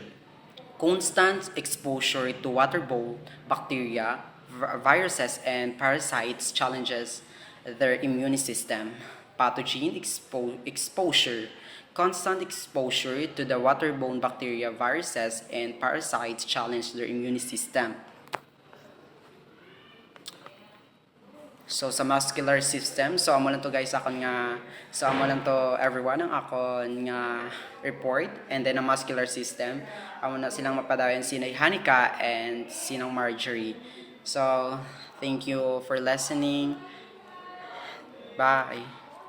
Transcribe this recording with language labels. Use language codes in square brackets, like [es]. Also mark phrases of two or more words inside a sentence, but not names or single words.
[en] Constant exposure to waterborne bacteria, viruses, and parasites challenges their immune system. Pathogen exposure. Constant exposure to the waterborne bacteria, viruses, and parasites challenge their immune system. [hil] So sa [en] muscular system, [hil] so amo lang to guys akon nga, so amo lang to everyone ang akon nga report, and then ang [en] muscular system [hil] amo na silang mapadayon sinay Hanika and sinang Marjorie. [en] So thank you for listening. Bye.